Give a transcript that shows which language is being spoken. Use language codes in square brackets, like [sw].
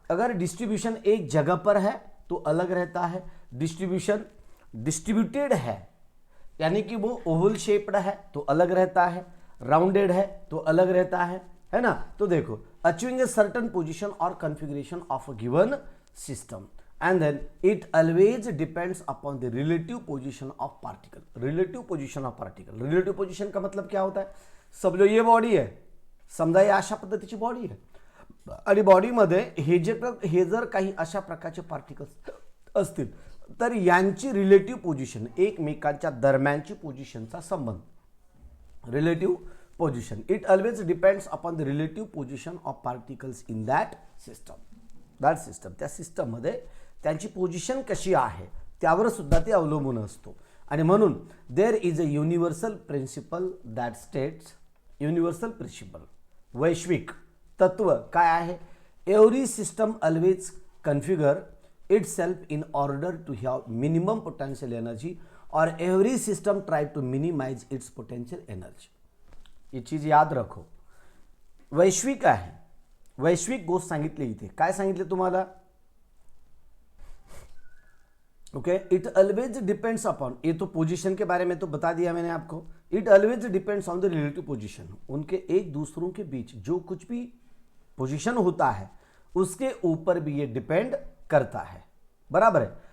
[hi] अगर डिस्ट्रीब्यूशन एक जगह पर है तो अलग रहता है, डिस्ट्रीब्यूशन डिस्ट्रीब्यूटेड है यानी कि वो ओवल शेप्ड है तो अलग रहता है, राउंडेड है तो अलग रहता है ना। तो देखो, [en] Achieving a certain position और configuration of a given system and then it always depends upon the relative position of particle. [hi] Relative position of particle, relative position का मतलब क्या होता है? [mr] समजो ये बॉडी आहे, समजा ही अशा पद्धतीची बॉडी आहे आणि बॉडीमध्ये हे जर काही अशा प्रकारचे पार्टिकल्स असतील तर यांची रिलेटिव्ह पोझिशन, एकमेकांच्या दरम्यानची पोझिशनचा संबंध, relative position, [en] It always depends upon the relative position of particles in that system. [mr] त्या सिस्टममध्ये त्यांची पोझिशन कशी आहे त्यावर सुद्धा ते अवलंबून असतो। आणि म्हणून [en] there is a universal principle that states, [mr] universal principal वैश्विक तत्व काय आहे? [en] Every system always configure itself in order to have minimum potential energy or every system try to minimize its potential energy। [hi] ये चीज याद रखो, [mr] वैश्विक आहे, वैश्विक गोष्ट सांगितली इथे, काय सांगितले तुम्हाला? [en] okay, it always depends upon, [hi] ये तो पोजीशन के बारे में तो बता दिया मैंने आपको। [en] it always depends on the relative position, [hi] उनके एक दूसरों के बीच जो कुछ भी पोजीशन होता है उसके ऊपर भी ये डिपेंड करता है, बराबर है।